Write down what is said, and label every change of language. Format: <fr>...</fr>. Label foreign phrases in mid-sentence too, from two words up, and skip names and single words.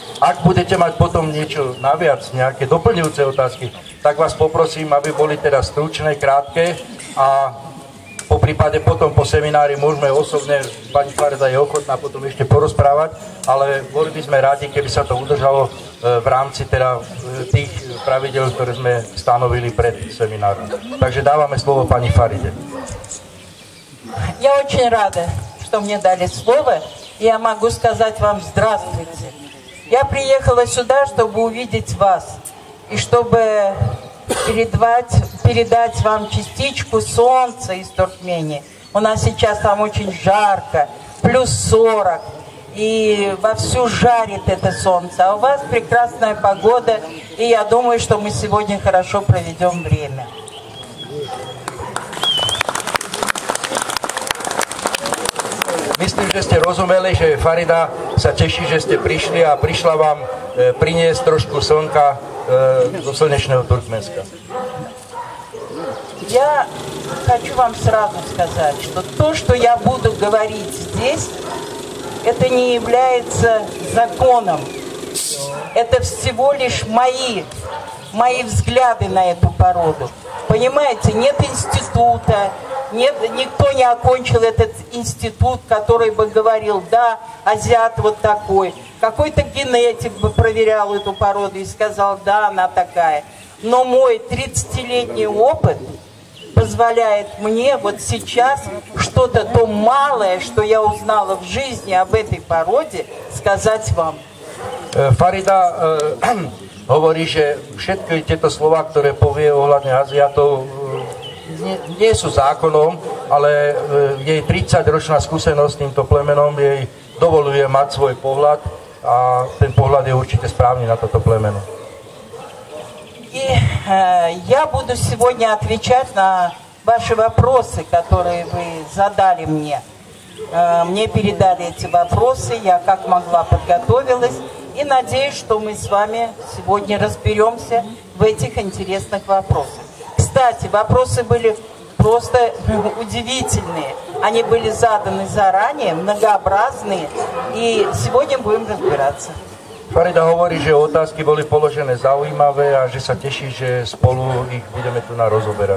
<sk>Ak budete mať potom niečo naviac, nejaké doplňujúce otázky, tak vás poprosím, aby boli teda stručné, krátke a po prípade potom po seminári môžeme osobne, pani Farida je ochotná potom ešte porozprávať, ale boli by sme rádi, keby sa to udržalo v rámci teda tých pravidel, ktoré sme stanovili pred seminárom. Takže dávame slovo pani Faride.</sk> <ru>Я очень рада, что мне дали слово, и я могу сказать вам здравствуйте. Я приехала сюда, чтобы увидеть вас и чтобы передать вам частичку солнца из Туркмении. У нас сейчас там очень жарко, плюс 40, и вовсю жарит это солнце. А у вас прекрасная погода, и я думаю, что мы сегодня хорошо проведем время.</ru> <sk>Myslím, že ste rozumeli, že Farida sa teší, že ste prišli a prišla vám priniesť trošku slnka zo slnečného Turkmenska.</sk> <ru>Я хочу вам сразу сказать, что то, что я буду говорить здесь, это не является законом. Это всего лишь мои взгляды на эту породу. Понимаете, нет института, никто не окончил этот институт, который бы говорил, да, азиат вот такой. Какой-то генетик бы проверял эту породу и сказал, да, она такая. Но мой 30-летний опыт позволяет мне вот сейчас что-то то малое, что я узнала в жизни об этой poroде, сказать вам.</ru> <sk>Farida hovorí, že všetky tieto slova, ktoré povie ohľadne Aziatov, nie sú zákonom, ale jej 30-ročná skúsenosť s týmto plemenom jej dovoluje mať svoj pohľad a ten pohľad je určite správny na toto plemeno.</sk> <ru>И я буду сегодня отвечать на ваши вопросы, которые вы задали мне. Мне передали эти вопросы, я как могла подготовилась и надеюсь, что мы с вами сегодня разберемся в этих интересных вопросах. Кстати, вопросы были просто удивительные. Они были заданы заранее, многообразные, и сегодня будем разбираться.</ru> <sk>Farida hovorí, že otázky boli položené zaujímavé a že sa teší, že spolu ich budeme tu rozoberať.</sk>